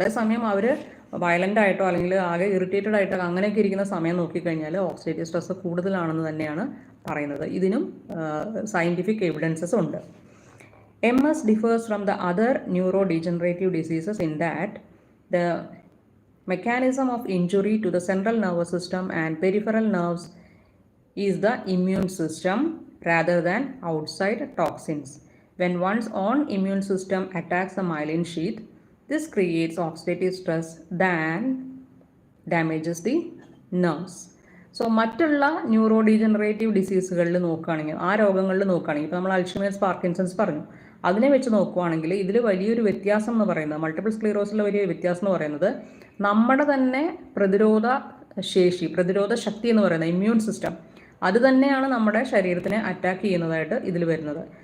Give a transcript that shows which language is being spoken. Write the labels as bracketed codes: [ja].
[ml] അതേസമയം അവർ വയലൻ്റ് ആയിട്ടോ അല്ലെങ്കിൽ ആകെ ഇറിറ്റേറ്റഡ് ആയിട്ടോ അങ്ങനെയൊക്കെ ഇരിക്കുന്ന സമയം നോക്കിക്കഴിഞ്ഞാൽ ഓക്സിഡേറ്റീവ് സ്ട്രെസ് കൂടുതലാണെന്ന് തന്നെയാണ് പറയുന്നത്. ഇതിനും സയൻറ്റിഫിക് എവിഡൻസസ് ഉണ്ട്. [en] MS differs from the other neurodegenerative diseases in that the mechanism of injury to the central nervous system and peripheral nerves is the immune system rather than outside toxins. When one's own immune system attacks the myelin sheath, this creates oxidative stress that damages the nerves. [ml] So മറ്റുള്ള neurodegenerative ഡിസീസുകളിൽ നോക്കുകയാണെങ്കിൽ, ആ രോഗങ്ങളിൽ നോക്കുകയാണെങ്കിൽ, ഇപ്പോൾ നമ്മൾ Alzheimer's, Parkinson's പറഞ്ഞു, അതിനെ വെച്ച് നോക്കുകയാണെങ്കിൽ ഇതിൽ വലിയൊരു വ്യത്യാസം എന്ന് പറയുന്നത്, മൾട്ടിപ്പിൾ സ്ക്ലീറോസിലെ വലിയ വ്യത്യാസം എന്ന് പറയുന്നത് നമ്മുടെ തന്നെ പ്രതിരോധ ശക്തി എന്ന് പറയുന്നത് ഇമ്മ്യൂൺ സിസ്റ്റം, അത് തന്നെയാണ് നമ്മുടെ ശരീരത്തിനെ അറ്റാക്ക് ചെയ്യുന്നതായിട്ട് ഇതിൽ വരുന്നത്.